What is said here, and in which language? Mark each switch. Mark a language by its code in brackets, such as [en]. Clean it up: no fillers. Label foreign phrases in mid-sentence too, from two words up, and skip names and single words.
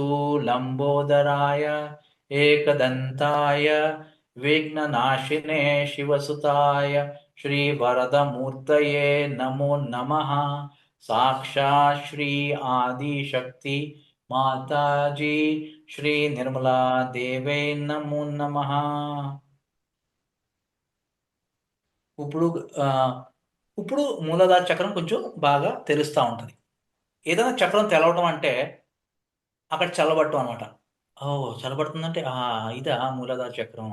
[sa] लंबोदराय एकदन्ताय विघ्ननाशिने शिवसुताय श्रीवरदमूर्तये नमो नमः साक्षात् श्री आदिशक्ति माताजी श्री निर्मला देवे नमो नमः [te] ఇప్పుడు ఇప్పుడు మూలాధార చక్రం కొంచెం బాగా తెలుస్తూ ఉంటుంది. ఏదైనా చక్రం తెలవటం అంటే అక్కడ చల్లబట్టం అనమాట. చల్లబడుతుందంటే ఇదా మూలాధార చక్రం.